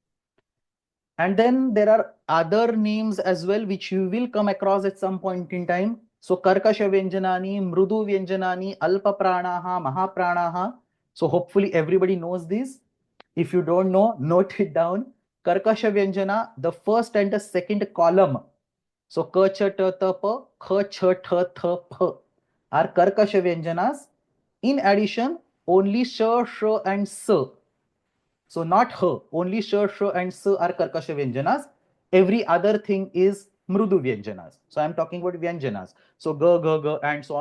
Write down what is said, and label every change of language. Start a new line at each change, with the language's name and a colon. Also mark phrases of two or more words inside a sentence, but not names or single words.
English: And then there are other names as well, which you will come across at some point in time.
Sanskrit: So कर्कश व्यञ्जनानि, मृदु व्यञ्जनानि, अल्प प्राणाः, महाप्राणाः.
English: So hopefully everybody knows these. If you don't know, note it down.
Sanskrit: कर्कश व्यञ्जन,
English: the first and the second column. So Ka Cha Ta Ta Pa, Kha Cha Tha Tha Pa are
Sanskrit: कर्कश व्यञ्जन.
English: In addition, only Sha, Sh and S. So not her, only sh, and s are
Sanskrit: कर्कश व्यञ्जन.
English: Every other thing is
Sanskrit: मृदु व्यञ्जन.
English: So I'm talking about vyanjanas. So g, and so on.